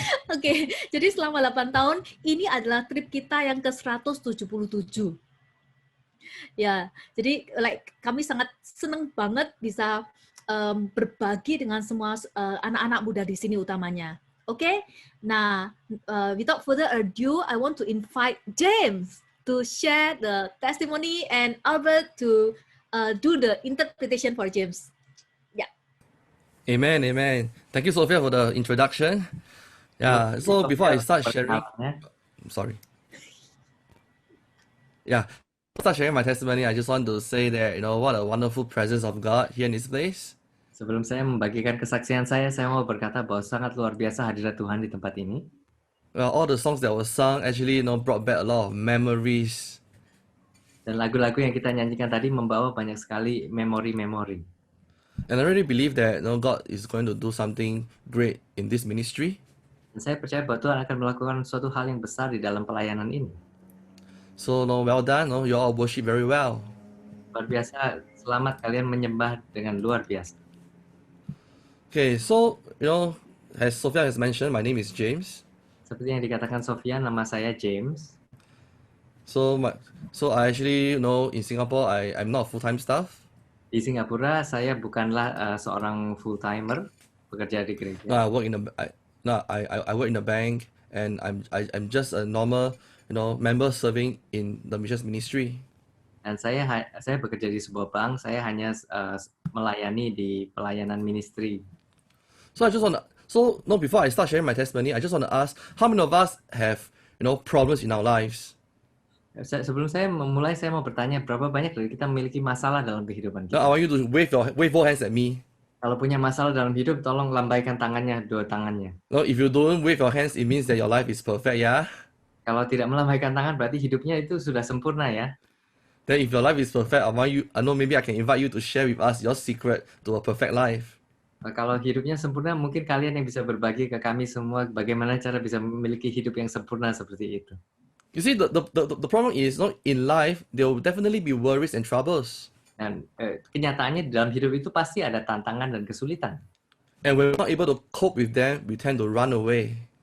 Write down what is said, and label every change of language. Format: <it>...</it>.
<id>Oke, jadi selama 8 tahun, ini adalah trip kita yang ke-177. Ya, jadi kami sangat senang banget bisa berbagi dengan semua anak-anak muda di sini utamanya. Oke?</id> <en>Nah, without further ado, I want to invite James to share the testimony and Albert to do the interpretation for James. Yeah. Amen, amen. Thank you, Sophia, for the introduction. Yeah, so before I start sharing, sorry. Yeah, before I start sharing my testimony, I just want to say that, what a wonderful presence of God here in this place.</en> <id>Sebelum saya membagikan kesaksian saya mau berkata bahwa sangat luar biasa hadirat Tuhan di tempat ini.</id> <en>Well, all the songs that were sung actually, brought back a lot of memories.</en> <id>Dan lagu-lagu yang kita nyanyikan tadi membawa banyak sekali memori-memori.</id> <en>And I really believe that, God is going to do something great in this ministry.</en> <id>Dan saya percaya bahwa Tuhan akan melakukan suatu hal yang besar di dalam pelayanan ini.</id> <en>So, well done. You all worship very well.</en> <id>Luar biasa, selamat kalian menyembah dengan luar biasa.</id> <en>Okay, so, as Sophia has mentioned, my name is James.</en> <id>Seperti yang dikatakan Sofia, nama saya James.</id> <en>So I actually, in Singapore, I'm not full-time staff.</en> <id>Di Singapura, saya bukanlah seorang full-timer, bekerja di gereja.</id> <en>I work in a bank, and I'm just a normal, member serving in the missions ministry.</en> <id>Dan saya bekerja di sebuah bank, saya hanya melayani di pelayanan ministry.</id> <en>So before I start sharing my testimony, I just want to ask, how many of us have, problems in our lives?</en> <id>Sebelum saya memulai, saya mau bertanya, berapa banyak dari kita memiliki masalah dalam kehidupan</id> <en>Now, I want you to wave both hands at me.</en> <id>Kalau punya masalah dalam hidup, tolong lambaikan tangannya, dua tangannya.</id> <en>No, if you don't wave your hands, it means that your life is perfect, yeah?</en> <id>Kalau tidak melambaikan tangan, berarti hidupnya itu sudah sempurna ya.</id> <en>Then if your life is perfect, maybe I can invite you to share with us your secret to a perfect life.</en> <id>Kalau hidupnya sempurna, mungkin kalian yang bisa berbagi ke kami semua bagaimana cara bisa memiliki hidup yang sempurna seperti itu.</id> <en>You see, the problem is, in life, there will definitely be worries and troubles.</en> <id>Dan kenyataannya dalam hidup itu pasti ada tantangan dan kesulitan.</id> <en>And when we're not able to cope with them, we tend to run away.</en>